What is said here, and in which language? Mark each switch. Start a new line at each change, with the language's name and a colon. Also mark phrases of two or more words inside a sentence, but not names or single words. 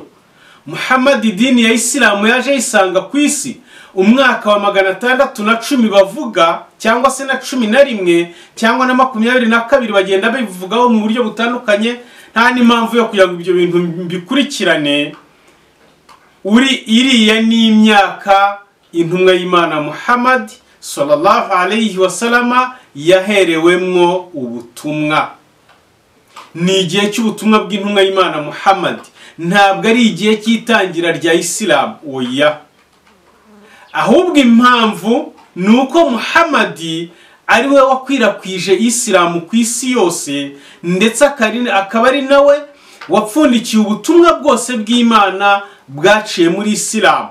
Kinyarwanda: Muhammad idini ya Isilamu yaje yisanga ku isi umwaka wa 610 bavuga, cyangwa se na 11 cyangwa na 22 bagenda bivugaho mu buryo butandukanye. Nta n'impamvu yo kugira ngo ibyo bintu bikurikirane. Iriya ni imyaka intumwa y'Imana Muhammad
Arabic: صلى الله عليه وسلم
Kinyarwanda: yaherewemwo ubutumwa. Ni igihe cy'ubutumwa bw'intumwa y'Imana Muhammad, ntabwo ari igihe cy'itangira rya Isilamu. Oya, ahubwo impamvu nuko Muhammad ari we wakwirakwije Isilamu ku isi yose, ndetse akaba ari nawe wapfundikiye ubutumwa bwose bw'Imana bwaciye muri Isilamu.